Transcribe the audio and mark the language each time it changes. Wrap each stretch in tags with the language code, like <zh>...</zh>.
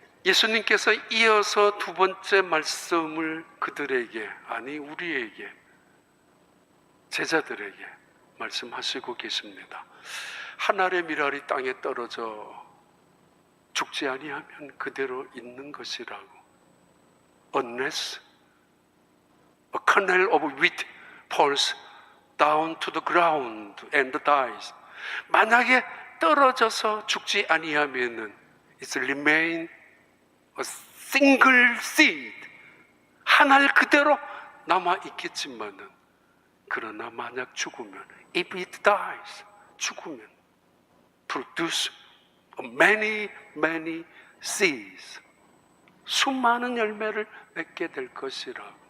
<ko>예수님께서 이어서 두 번째 말씀을 그들에게, 아니 우리에게, 제자들에게 말씀하시고 계십니다. 한 알의 밀알이 땅에 떨어져 죽지 아니하면 그대로 있는 것이라고.</ko> <en>Unless a kernel of wheat falls down to the ground and dies.</en> <ko>만약에 떨어져서 죽지 아니하면은</ko> <en>it's remain a single seed.</en> <ko>한 알 그대로 남아 있겠지만은, 그러나 만약 죽으면</ko> <en>if it dies,</en> <ko>죽으면</ko> <en>produce many seeds.</en> <ko>수많은 열매를 맺게 될 것이라.</ko>